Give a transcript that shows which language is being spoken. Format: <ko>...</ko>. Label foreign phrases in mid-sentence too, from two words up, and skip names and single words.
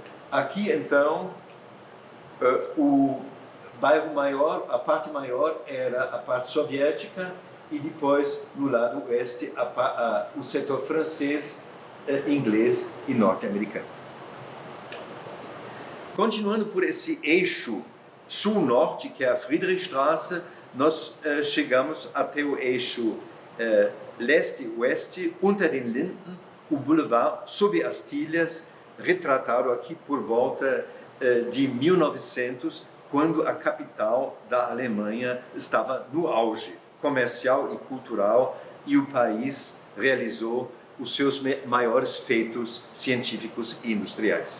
<pt>Aqui, então, o bairro maior, a parte maior era a parte soviética, e depois, no lado oeste, o setor francês, inglês e norte-americano. Continuando por esse eixo sul-norte, que é a Friedrichstraße, nós chegamos até o eixo leste-oeste, unter den Linden, o boulevard sob as tilhas, retratado aqui por volta de 1900, quando a capital da Alemanha estava no auge comercial e cultural, e o país realizou os seus maiores feitos científicos e industriais.</pt>